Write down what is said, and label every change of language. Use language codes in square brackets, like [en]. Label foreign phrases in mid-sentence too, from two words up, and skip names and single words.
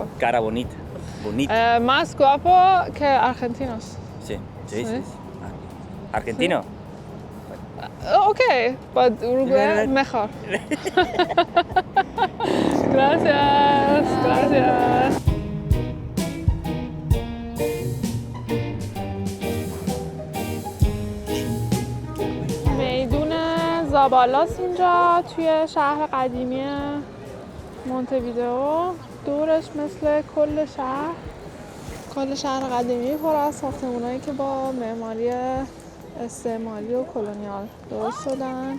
[es] Cara bonita. Bonita. Más guapo que argentinos. Sí, sí, ¿Sí? sí. ¿Argentino? [en] Okay, but [es] Uruguay mejor. Gracias. [fa] میدون زابالاس اینجا توی شهر قدیمی مونته ویدئو. دورش مثل کل شهر قدیمی پر از ساختمانایی که با معماری استعماری و کولونیا درست شدن.